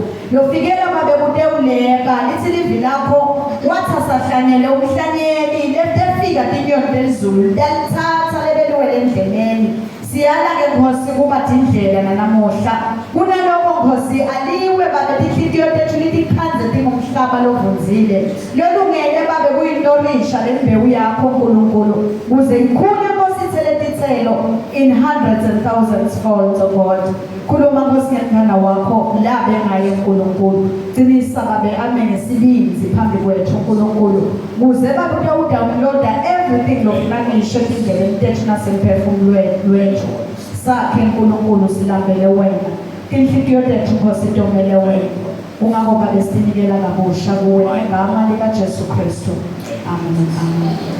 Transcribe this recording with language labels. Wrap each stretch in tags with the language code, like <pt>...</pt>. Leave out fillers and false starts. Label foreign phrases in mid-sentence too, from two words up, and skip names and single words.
<ss>Lofikela babe kutewuleka lithi livi lakho wathasahlanyele umhlanyeli letefika tinyonde lezulu lalithatha lebeliwele endleleni. Siyala ke Nkosi kuba tindlela nanamuhla kunaloko Nkosi aliwe babe tinhliziyo tethu litikhanze tingumhlaba lovunzile lolungele babe kuyintolisha lembewu yakho uNkulunkulu kuze ikhule Nkosi ithelethithelo</ss> <en>in hundreds and thousands folds of God.</en> <ss>Khuluma Nkosi ngethana wakho labe ngaye uNkulunkulu qinisa babe ame ngesibinzi phambi kwethu uNkulunkulu kuze babe udownloada everything lokunanisho indlela tethu nasemphefumulweni wethu sakhe uNkulunkulu silambele wena inhliziyo tethu Nkosi itomele wena ungakho babe sinikela kabusha kuwe ngegama lika Jesu Kristu amen amen.</ss>